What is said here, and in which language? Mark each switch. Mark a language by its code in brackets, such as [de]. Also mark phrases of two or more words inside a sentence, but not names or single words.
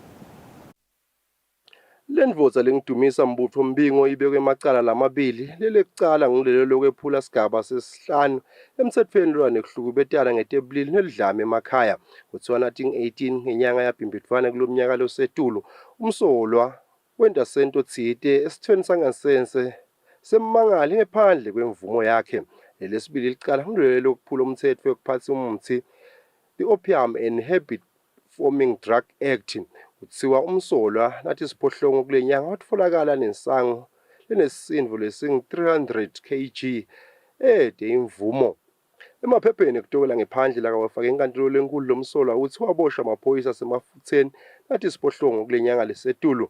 [ss] Lendvodza lengidumisa mbutho mbingo ibekwe emacala lamabili lelekucala ngilelo lokwephula sigaba sesihlanu emthethweni lolwane kuhlukubetana ngetebulili neludlame emakhaya ngo-2018 ngenyanga yaBhimbidvwane kulomnyaka losetulu. Umsolwa wenta sento tsite esithweni sangasese semmangali ngephandle kwemvumo yakhe. Lelesibili licala ngilelo lokuphula umthetho wekuphatsa umuthi the-Opium and Habit Forming Drug Act. Kuthiwa umsolwa nathi siphohlongo kule nyanga watfolakala nesango lenesindvo lesingu-300 kg ede imvumo. Emaphepheni kutokela ngephandle lakawafaka enkantolo lenkulu lomsolwa uthi waboshwa amaphoyisa asemafutheni nathi siphohlongo kule nyanga lesetulu.